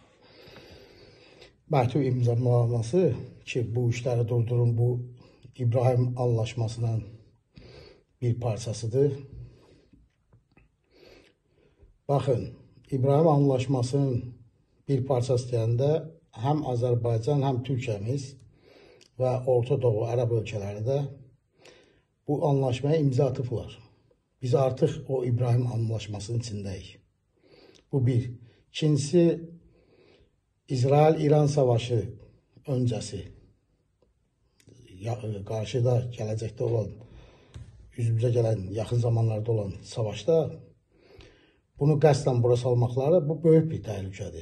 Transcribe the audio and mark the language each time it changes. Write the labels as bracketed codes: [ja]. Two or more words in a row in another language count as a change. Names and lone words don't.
[tr] məktub imzalaması ki bu işleri durdurun, bu İbrahim Anlaşmasının bir parçasıdır. [az] Bakın, İbrahim Anlaşmasının bir parçası deyəndə həm Azərbaycan, həm Türkiyəmiz və Orta Doğu Ərəb ölkələri də bu anlaşmaya imza atıblar. Biz artıq o İbrahim Anlaşmasının içindəyik. Bu bir. İkincisi, İsrail-İran savaşı öncəsi qarşıda gələcəkdə olan, yüzümüzə gələn, yaxın zamanlarda olan savaşda bunu qəsdən bura salmaqları bu böyük bir təhlükədir.